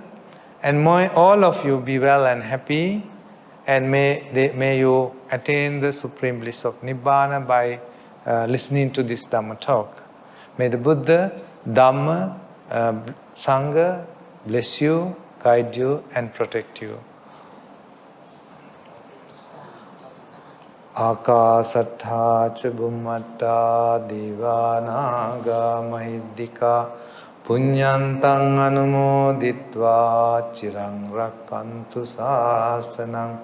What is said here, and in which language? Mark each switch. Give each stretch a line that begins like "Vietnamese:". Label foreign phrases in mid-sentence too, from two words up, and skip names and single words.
English: And may all of you be well and happy, and may you attain the supreme bliss of Nibbana by listening to this Dhamma talk. May the Buddha, Dhamma, Sangha bless you, guide you and protect you.
Pali: Akasattha ca bhummatta devanaga mahiddhika punyantang anumoditva chirang rakkantu sasanang.